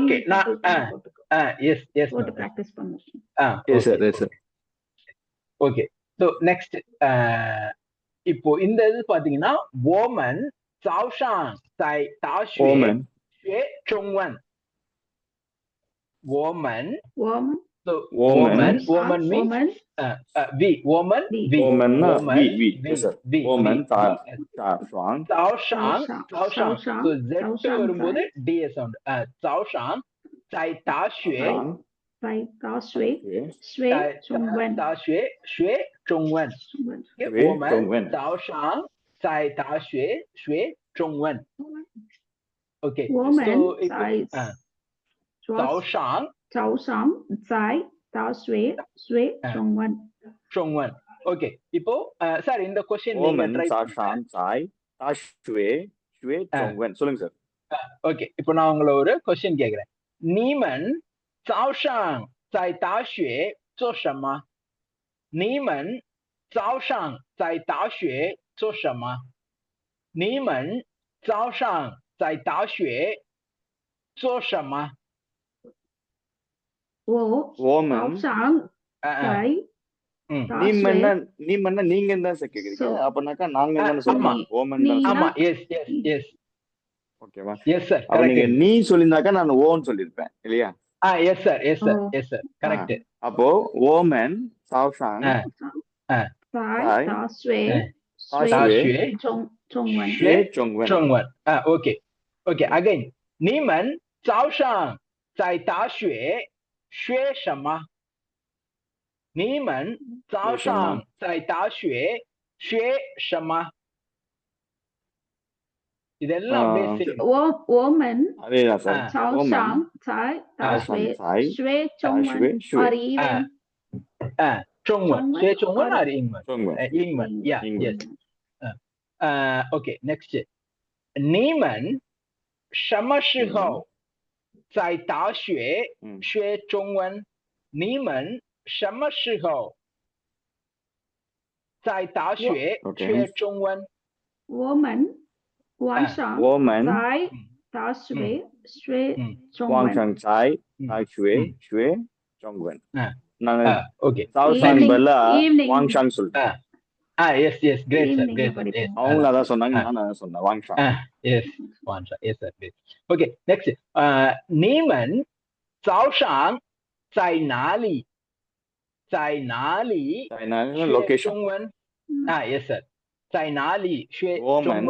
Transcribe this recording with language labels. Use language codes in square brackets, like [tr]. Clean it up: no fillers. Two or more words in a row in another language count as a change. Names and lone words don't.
[en] Okay. Yes [ta] போட்டு பிராக்டீஸ் பண்ணுவோம். [en] Yes sir. Okay. So next [ta] இப்போ இந்த இது பாத்தீங்கன்னா [zh] 我们早上在大学学中文. woman. woman, So Woman. [en] woman means [zh] woman, woman, woman woman, [en] yes sir [zh] 我们早早上. [en] So Z வரும்போது D sound. [zh] 早上在大学在大学学中文. 大学学中文. 我们早上在大学学中文. Okay. woman So Zai 早上在大学学中文. Zhongwen. [ta] Okay. இப்போ சார் இந்த क्वेश्चन நீங்க [zh] woman ட்ரை 早在大学学中文 [ta] சொல்லுங்க சார் ஓகே இப்போ நான் உங்களை ஒரு क्वेश्चन கேக்குறேன் [zh] 你们早上在大学做什么你们早上在大学做什么你们早上在大学做什么 woman 早上在 [ta] நீ மன்ன நீங்க தான் சார் கேக்குறீங்க அப்பனாக்கா நாங்க என்ன சொல்லணும் woman தான் ஆமா எஸ் ஓகேவா [en] Yes sir [ta] அப்ப நீங்க நீ சொல்லிருந்தாக்கா நான் ஓன்னு சொல்லிருப்பேன் இல்லையா [en] Yes sir correct [zh] அப்போ 我们早上在大学学 Zhongwen [en] okay again [zh] 你们早上在大学学什么你们早上在大学学什么 [ta] இதெல்லாம் அப்படியே [zh] woman [ta] அதேதான் சார் [zh] 早上在大学学中文 [en] or even [zh] 中文学中文 or 英文英文 [en] yeah yes okay next [zh] 你们什么时候在大学学中文你们什么时候在大学学中文 woman晚上在大学学中文晚上在大学学中文நான் [en] okay [ta] 早上 பதிலா [zh] 晚上 [ta] சொல்றேன் [en] yes great sir [ta] அவங்க அதான் சொன்னாங்க நான் அதான் சொன்னேன் [zh] 晚上 yes 晚上 [en] yes sir okay next [zh] 你们早上在哪里在哪里学中文 [en] yes sir [zh] 在哪里学中文